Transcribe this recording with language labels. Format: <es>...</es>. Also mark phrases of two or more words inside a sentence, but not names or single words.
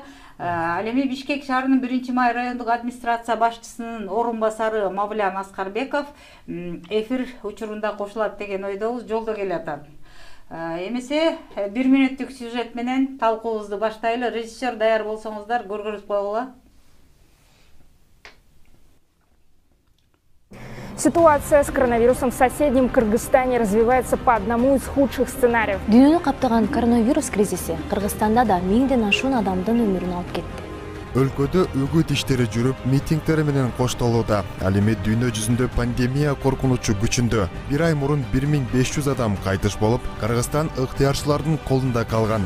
<ky>Ал эми Бишкек шаарынын 1-май райондук администрация башчысынын орун басары Мавлян Аскарбеков эфир учурунда кошулат деген ойдобуз, жолдо келатат. Эмесе 1 мүнөттүк сюжет менен талкуубузду баштайлы. Режиссер даяр болсоңуздар көргөнүз койгула.</ky> <ru>Ситуация с коронавирусом в соседнем Кыргызстане развивается по одному из худших сценариев.</ru> <ky>Дүйнөнү каптаган коронавирус кризиси Кыргызстанда да 1000ден ашуун адамдын өмүрүн алып кетти. Өлкөдө үгүт иштери жүрүп, митингдер менен коштолууда. Ал эми дүйнө жүзүндө пандемия коркунучу күчүндө. Бир ай мурун 1500 адам кайтыш болуп, Кыргызстан ыктыярчылардын колунда калган.</ky>